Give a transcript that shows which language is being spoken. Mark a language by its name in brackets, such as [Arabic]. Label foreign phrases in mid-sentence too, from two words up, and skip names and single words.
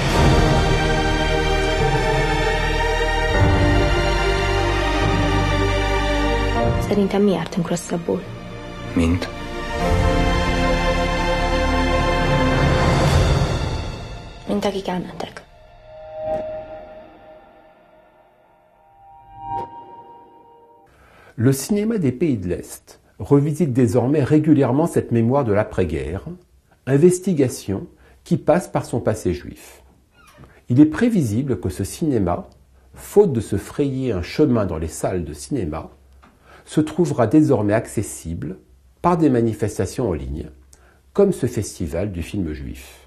[Hungarian] Szerintem mi jártunk rosszabbul. Mint? Mint akik elmentek. [French] Le cinéma des pays de l'Est revisite désormais régulièrement cette mémoire de l'après-guerre, investigation qui passe par son passé juif. Il est prévisible que ce cinéma, faute de se frayer un chemin dans les salles de cinéma, se trouvera désormais accessible par des manifestations en ligne, comme ce festival du film juif.